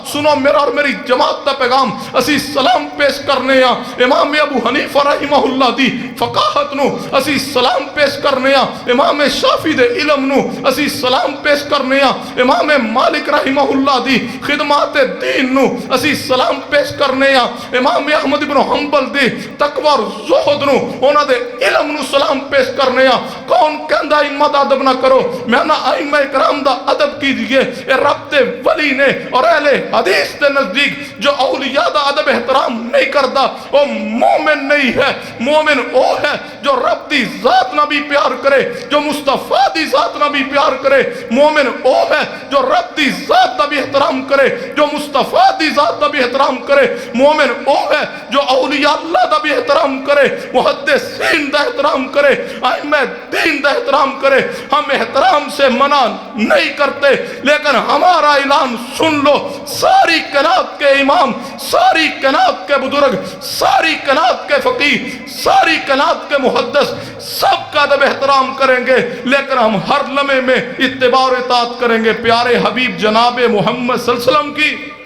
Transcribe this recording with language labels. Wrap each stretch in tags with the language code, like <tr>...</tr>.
<pa>سنو میرا اور میری جماعت دا پیغام, اسی سلام پیش کرنے ہاں امام ابو حنیفہ رحمہ اللہ دی فقاہت نو, اسی سلام پیش کرنے ہاں امام شافعی دے علم نو, اسی سلام پیش کرنے ہاں امام مالک رحمہ اللہ دی خدمات دین نو, اسی سلام پیش کرنے ہاں امام احمد بن حنبل دی تقوی اور زہد نو, انہاں دے علم نو سلام پیش کرنے ہاں. کون کہندا ائمہ دا ادب نہ کرو؟ میں نہ ائمہ کرام دا ادب کیجئے. اے رب دے ولی نے اور اہل حدیث دے نزدیک جو اولیاء دا ادب احترام نہیں کردا وہ مومن نہیں ہے. مومن او ہے جو رب دی ذات نہ بھی پیار کرے, جو مصطفیٰ دی ذات نہ بھی پیار کرے. مومن او ہے جو رب دی ذات نہ بھی احترام کرے, جو مصطفیٰ دی ذات نہ بھی احترام کرے. مومن او ہے جو اولیاء اللہ دا بھی احترام کرے, محدثین دا احترام کرے, ائمہ دین دا احترام کرے.</pa> <ur>ہم احترام سے منع نہیں کرتے, لیکن ہمارا اعلان سن لو, ساری کائنات کے امام, ساری کائنات کے بزرگ, ساری کائنات کے فقیہ, ساری کائنات کے محدث سب کا ادب احترام کریں گے, لیکن ہم ہر لمحے میں اتباع اور اطاعت کریں گے پیارے حبیب جناب محمد صلی اللہ علیہ وسلم کی.</ur>